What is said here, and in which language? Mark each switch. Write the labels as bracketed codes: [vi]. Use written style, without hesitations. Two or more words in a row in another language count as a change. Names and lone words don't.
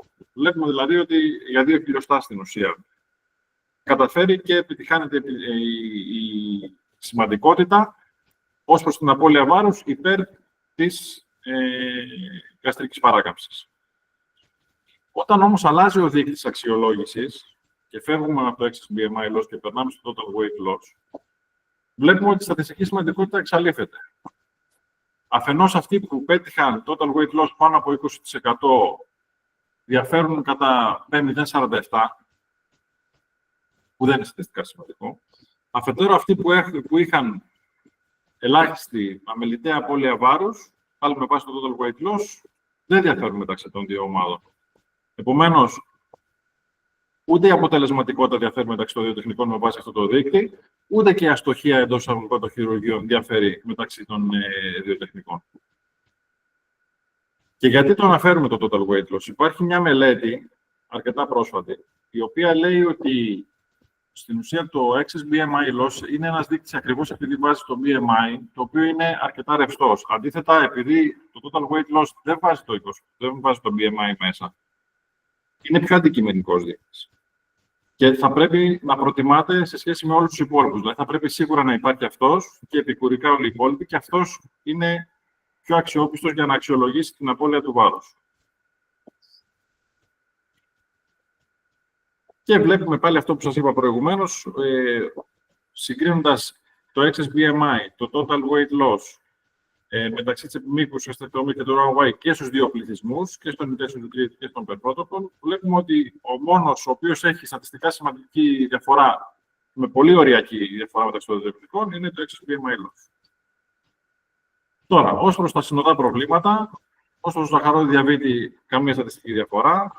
[el] Βλέπουμε δηλαδή ότι για 2 χιλιοστά στην ουσία καταφέρει και επιτυχάνεται η σημαντικότητα ως προς την απώλεια βάρους υπέρ της γαστρικής παράκαμψης. Όταν όμως αλλάζει ο δείκτης αξιολόγησης και φεύγουμε από το [en] XSBMI loss [el] και περνάμε στο [en] total weight loss, [el] βλέπουμε ότι η στατιστική σημαντικότητα εξαλείφεται. Αφενός αυτοί που πέτυχαν [en] total weight loss [el] πάνω από 20% διαφέρουν κατά 0,47, που δεν είναι στατιστικά σημαντικό. Αφετέρου, αυτοί που είχαν ελάχιστη αμεληταία απώλεια βάρους, πάλι με βάση το [en] total weight loss, [el] δεν διαφέρουν μεταξύ των δύο ομάδων. Επομένως, ούτε η αποτελεσματικότητα διαφέρει μεταξύ των δύο τεχνικών με βάση αυτό το δείκτη, ούτε και η αστοχία εντός εισαγωγικών των χειρουργείων διαφέρει μεταξύ των δύο τεχνικών. Και γιατί το αναφέρουμε το [en] total weight loss? [el] Υπάρχει μια μελέτη, αρκετά πρόσφατη, η οποία λέει ότι στην ουσία το [en] XSBMI loss [el] είναι ένας δείκτης ακριβώς επειδή βάζει το BMI, το οποίο είναι αρκετά ρευστός. Αντίθετα, επειδή το [en] total weight loss [el] δεν βάζει το BMI μέσα, είναι πιο αντικειμενικός δείκτης. Και θα πρέπει να προτιμάται σε σχέση με όλους τους υπόλοιπους. Δηλαδή, θα πρέπει σίγουρα να υπάρχει αυτός και επικουρικά όλοι οι υπόλοιποι, και αυτός είναι πιο αξιόπιστος για να αξιολογήσει την απώλεια του βάρους. Και βλέπουμε πάλι αυτό που σας είπα προηγουμένως, συγκρίνοντας το XSBMI, το [en] total weight loss, [el] μεταξύ της επιμήκους γαστρεκτομή και του Roux και στους δύο πληθυσμούς, και στον [en] intention to treat [el] και στον [en] per protocol, [el] βλέπουμε ότι ο μόνος ο οποίος έχει στατιστικά σημαντική διαφορά, με πολύ ωριακή διαφορά μεταξύ των δύο τεχνικών, είναι το [en] XSBMI loss. [el] Τώρα, ως προς τα συνοδά προβλήματα, ως προς το ζαχαρόδι διαβήτη, καμία στατιστική διαφορά.